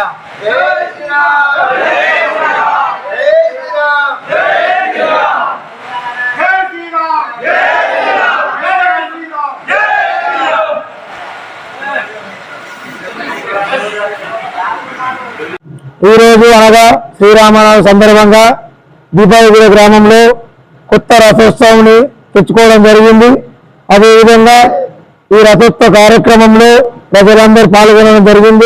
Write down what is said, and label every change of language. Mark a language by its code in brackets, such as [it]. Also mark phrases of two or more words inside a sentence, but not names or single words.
[hi] जय श्री राम, जय श्री राम, जय श्री राम, जय श्री राम, जय श्री राम, जय श्री राम, जय श्री राम, जय श्री राम। [te] ఈ రోజు అనగా శ్రీరామనవమి సందర్భంగా దీపావళి గ్రామంలో కొత్త రథోత్సవాన్ని తెచ్చుకోవడం జరిగింది. అదేవిధంగా ఈ రథోత్సవ కార్యక్రమంలో ప్రజలందరూ పాల్గొనడం జరిగింది.